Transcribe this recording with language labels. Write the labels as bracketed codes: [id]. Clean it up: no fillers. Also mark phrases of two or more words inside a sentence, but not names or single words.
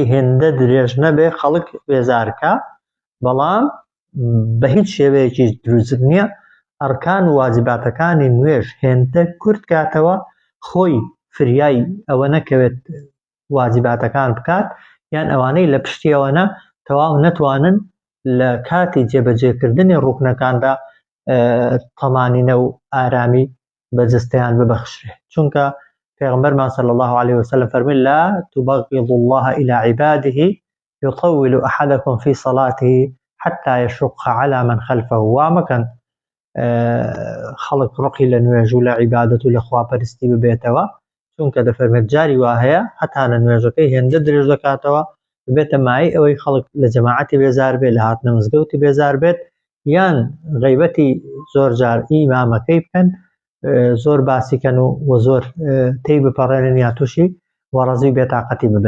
[ckb] هێندە درێژ نەبێ خەڵک بێزارکە، بەڵام بە هیچ شێوەیەکی دروست نییە ئەرکان و واجباتەکانی نوێژ هێندە کورت کاتەوە، خۆی فریای ئەوە نەکەوێت واجباتەکان بکات، یان ئەوانەی لە پشتیەوەنە تەواو نەتوانن لە کاتی جێبەجێکردنی ڕوکنەکاندا تەمانینە و ئارامی بەجستەیان ببەخشرێ. چونکە پێغەمبەرمان [ar] صلی الله عليه وسلم [ckb] فەرمووی [ar] لا تبغضوا الله إلى عباده يطول أحدكم في صلاته حتى يشق على من خلفه. [ckb] وامەکەن خەڵک ڕقی لە نوێژ و لە عیبادەت و لە خواپەرستی ببێتەوە، چونکە دەفەرمێت جاری وا هەیە هەتا لە نوێژەکەی هێندە درێژ دەکاتەوە ببێتە مای ئەوەی خەڵک لە جەماعەتی بێزار بێت، لە هاتنە مزگەوتی بێزار بێت، یان غیبەتی زۆر جار ئیمامەکەی بکەن، زۆر باسیکەن و زۆر تێی بپەڕێنن یا تووشی وەڕەزی بێتاقەتی ببن.